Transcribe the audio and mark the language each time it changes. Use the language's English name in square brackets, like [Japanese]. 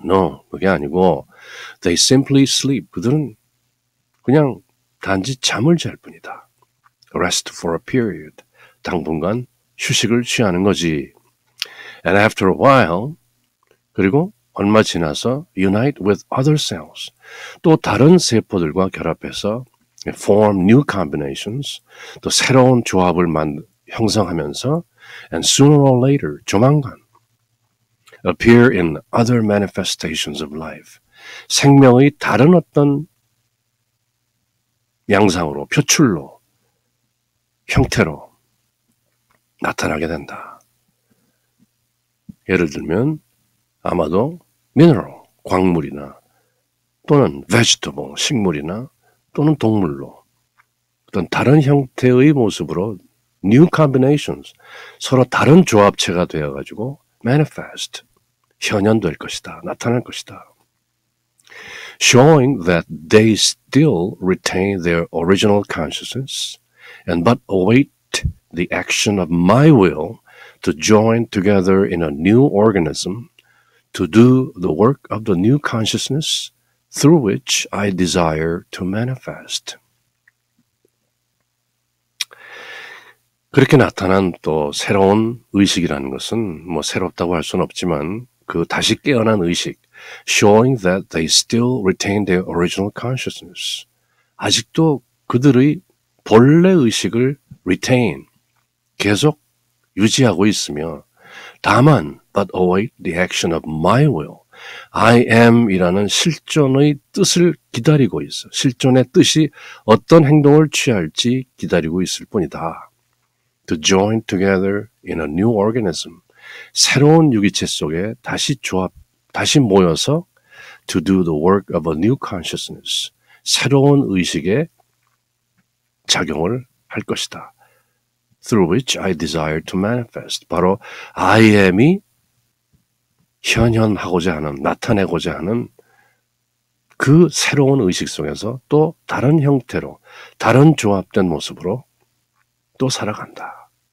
[English] No, [Korean] 그게 아니고 [English] they simply sleep. [Korean] 그들은 그냥 단지 잠을 잘 뿐이다. [English] Rest for a period. [Korean] 당분간 휴식을 취하는 거지. [English] And after a while, [Korean] 그리고 얼마 지나서 [English] unite with other cells. [Korean] 또 다른 세포들과 결합해서 [English] form new combinations. 또 새로운 조합을 형성하면서 and sooner or later, [Korean] 조만간 [English] appear in other manifestations of life. [Korean] 생명의 다른 어떤 양상으로, 표출로, 형태로 나타나게 된다. 예를 들면 아마도 mineral, 광물이나 또는 vegetable, 식물이나 또는 동물로 어떤 다른 형태의 모습으로 [English] new combinations, [Korean] 서로 다른 조합체가 되어가지고 manifest, 현현될 것이다, 나타날 것이다. [English] Showing that they still retain their original consciousness and but await the action of my will to join together in a new organism to do the work of the new consciousness through which I desire to manifest. [Korean] 그렇게 나타난 또 새로운 의식이라는 것은 뭐 새롭다고 할 수는 없지만 그 다시 깨어난 의식, [English] showing that they still retain their original consciousness. [Korean] 아직도 그들의 본래 의식을 retain, 계속 유지하고 있으며 다만 [English] but await the action of my will. [Korean] I am이라는 실존의 뜻을 기다리고 있어. 실존의 뜻이 어떤 행동을 취할지 기다리고 있을 뿐이다. [English] To join together in a new organism. [Korean] 새로운 유기체 속에 다시 모여서 [English] to do the work of a new consciousness. [Korean] 새로운 의식의 작용을 할 것이다. [English] Through which I desire to manifest. [Korean] 바로 I am이 현현하고자 하는, 나타내고자 하는 그 새로운 의식 속에서 또 다른 형태로, 다른 조합된 모습으로 또 살아간다.